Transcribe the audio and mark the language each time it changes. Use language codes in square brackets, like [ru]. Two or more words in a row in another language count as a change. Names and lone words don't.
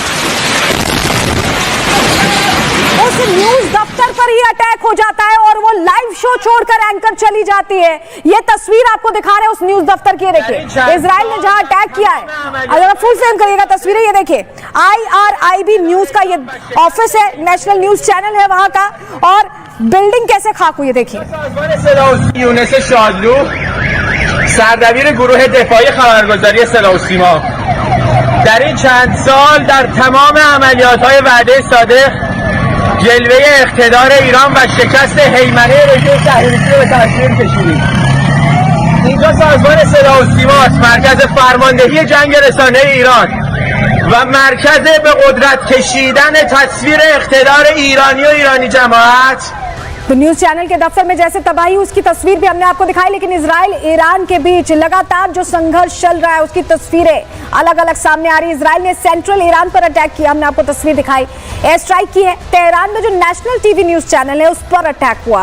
[hi] उस न्यूज दफ्तर पर ही अटैक हो जाता है और वो [en] live show [hi] छोड़कर एंकर चली जाती है। ये तस्वीर आपको दिखा रहे हैं उस न्यूज दफ्तर की, देखिए इजराइल ने जहां अटैक किया है। अगर आप [en] full frame [hi] करिएगा तस्वीरें, ये देखिए IRIB न्यूज का ये ऑफिस है, [en] national news channel [hi] है वहां का, और बिल्डिंग कैसे खाक हुई है देखिए। [fa] یونس شادلو سردبیر گروه دفاعی خبرگزاری صدا و سیما در این چند سال در تمام عملیات‌های وعده صادق جلوه اقتدار ایران و شکست هیمنه رژیم صهیونیستی رو به تصویر کشیدیم. اینجا سازمان صدا و سیما است، مرکز فرماندهی جنگ رسانه ایران و مرکز به قدرت کشیدن تصویر اقتدار ایرانی و ایرانی جماعت। [hi] तो [en] news channel [hi] के दफ्तर में जैसे तबाही उसकी तस्वीर भी हमने आपको दिखाई, लेकिन इजराइल ईरान के बीच लगातार जो संघर्ष चल रहा है उसकी तस्वीरें अलग अलग सामने आ रही। इजराइल ने सेंट्रल ईरान पर अटैक किया, हमने आपको तस्वीर दिखाई। [en] air strike [hi] की है तेहरान में, जो [en] national TV news channel [hi] है उस पर अटैक हुआ।